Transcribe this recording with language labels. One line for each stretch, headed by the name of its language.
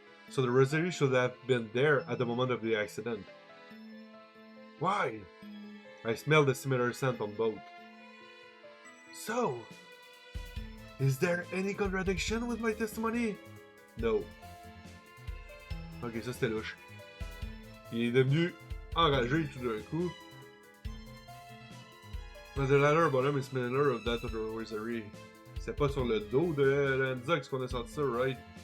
English: So the rosary should have been there at the moment of the accident. Why? I smelled a similar scent on both. So, is there any contradiction with my testimony?
French: No. Ok, ça c'était louche. Il est devenu enragé tout d'un coup.
English: But the ladder bottom is similar of that of the rosary.
French: C'est pas sur le dos de Enzox qu'on a senti ça, right?